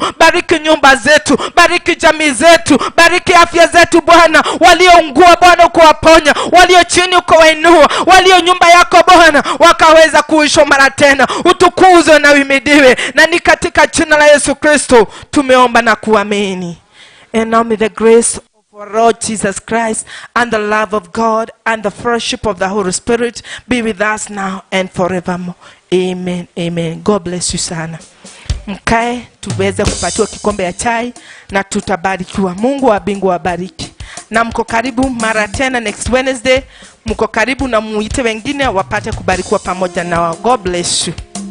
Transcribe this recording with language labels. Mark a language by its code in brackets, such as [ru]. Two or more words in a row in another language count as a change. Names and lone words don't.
[sw] Bariki nyumba zetu, bariki jamii zetu, bariki afya zetu Bwana. Walioungua Bwana kuwaponya, walio chini ukawainua, walio nyumba yako Bwana wakaweza kuishwa mara tena. Utukuzwe na uhimidiwe, na ni katika jina la Yesu Kristo tumeomba na kuamini. [en] And now may the grace of our Lord Jesus Christ and the love of God and the fellowship of the Holy Spirit be with us now and forevermore. Amen. Amen. God bless you sana. [sw] Mkae tuweze kupatiwa kikombe ya chai na tutabarikiwa. Mungu wa mbingu awabariki. Na mko karibu mara tena [en] next Wednesday. [sw] Mko karibu na muite wengine wapate kubarikiwa pamoja na wao. [en] God bless you.